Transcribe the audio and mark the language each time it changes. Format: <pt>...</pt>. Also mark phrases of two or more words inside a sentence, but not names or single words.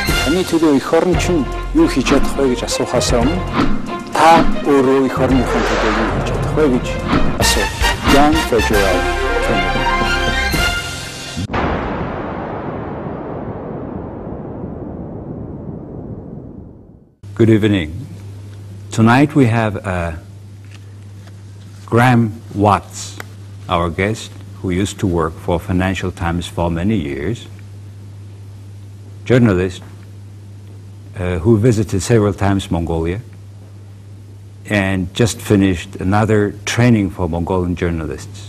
<mn>Таны төлөө эх орон чинь юу хийж чадах вэ гэж асуухаас өмнө та өөрөө эх орныхон төлөө юу хийж чадах вэ гэж асуу.</mn> <en>Young Federal Canada. Good evening. Tonight we have Graham Watts, our guest, who used to work for Financial Times for many years, journalist who visited several times Mongolia and just finished another training for Mongolian journalists.</en>